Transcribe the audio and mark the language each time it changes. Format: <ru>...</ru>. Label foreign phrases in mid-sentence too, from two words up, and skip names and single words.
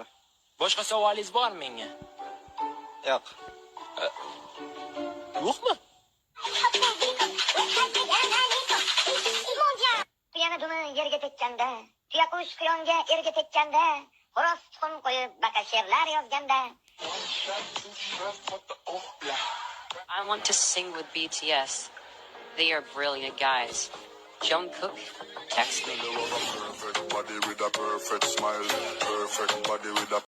<uz>Boshqa savolingiz bormi menga? Yo'q. Yo'qmi? Tuyani dumi yerga tekkanda, tuyaqush quyonga erga tekkanda, xo'roz tuxum qo'yib baqa she'rlar yozganda.</uz> <en>I want to sing with BTS. They are brilliant guys. Jungkook, text me. Perfect body with a perfect smile. Perfect body with a</en>